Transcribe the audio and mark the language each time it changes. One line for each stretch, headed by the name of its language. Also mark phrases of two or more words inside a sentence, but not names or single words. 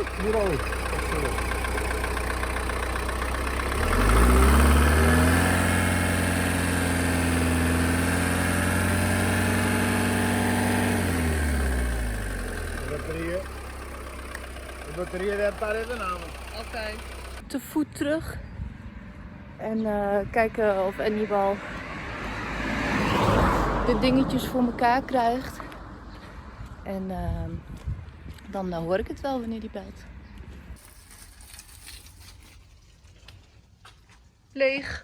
Portuguese: Segura ali. Pode ser ali. A bateria deve estar aí danada.
Dutch: Oké. Te voet terug. En kijken of Annibal de dingetjes voor elkaar krijgt. En dan hoor ik het wel wanneer die belt. Leeg.